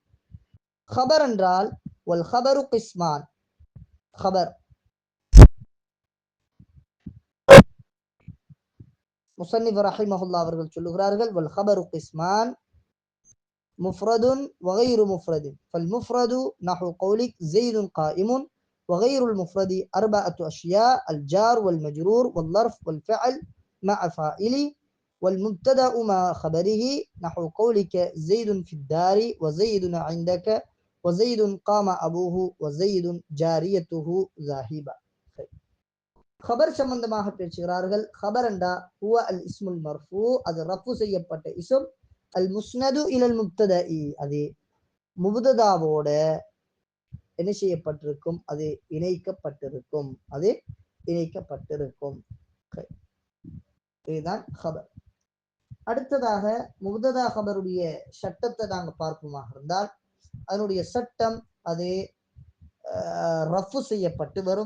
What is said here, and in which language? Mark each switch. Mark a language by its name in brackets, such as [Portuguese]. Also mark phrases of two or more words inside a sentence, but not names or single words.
[Arabic] خبر என்றால் வல் ஹபரு கிஸ்மான், خبر مصنف رحمه الله [Tamil] அவர்கள் சொல்லுகிறார்கள், [Arabic] والخبر قسمان مفرد وغير مفرد. فالمفرد نحو قولك زيد قائم وغير المفرد أربعة أشياء: الجار والمجرور والظرف والفعل مع فاعله والمبتدأ مع خبره نحو قولك زيد في الدار وزيد عندك وزيد قام أبوه وزيد جاريته ذاهبا. خبر [Tamil] சம்பந்தமாக பேசுகிறார்கள். [Arabic] خبر என்றா هو الاسم المرفوع, [Tamil] அது ரஃபு செய்யப்பட்ட இஸ்ம், [Arabic] அல் முஸ்னது இலல் முப்ததஇ [Tamil] அது முப்ததாவோட என்ன செய்யப்பட்டிருக்கும், அது இணைக்கப்பட்டிருக்கும், அது இணைக்கப்பட்டிருக்கும். இதுதான் ஹபர். அடுத்ததாக முப்ததா ஹபருடைய சட்டத்தை நாங்க பார்ப்போமாக இருந்தால், அதனுடைய சட்டம் அது ரஃபு செய்யப்பட்டு வரும்.